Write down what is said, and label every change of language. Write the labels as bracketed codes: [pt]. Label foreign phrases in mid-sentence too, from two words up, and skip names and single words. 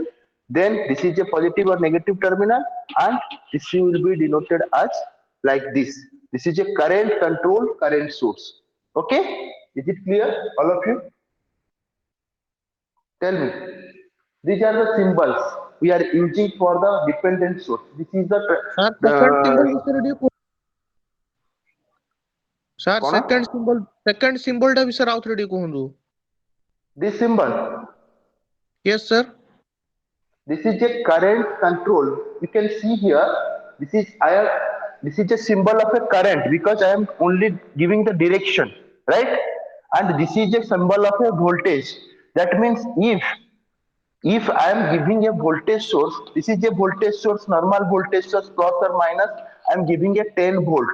[en] Then this is a positive or negative terminal, and this will be denoted as like this. This is a current control current source. Okay, is it clear, all of you? Tell me. These are the symbols we are using for the dependent source. This is the Sir, second symbol the [or] ବିଷୟରେ ଟିକେ କୁହ। [en] Sir, [or] କଣ? [en] second symbol [or] ଟା ବିଷୟରେ ଆଉ ଥରେ ଟିକେ କୁହନ୍ତୁ। [en] This symbol. Yes, sir. This is a current control. You can see here. This is This is a symbol of a current because I am only giving the direction, right? And this is a symbol of a voltage. That means if I am giving a voltage source, this is a voltage source, normal voltage source plus or minus, I am giving a 10 volt.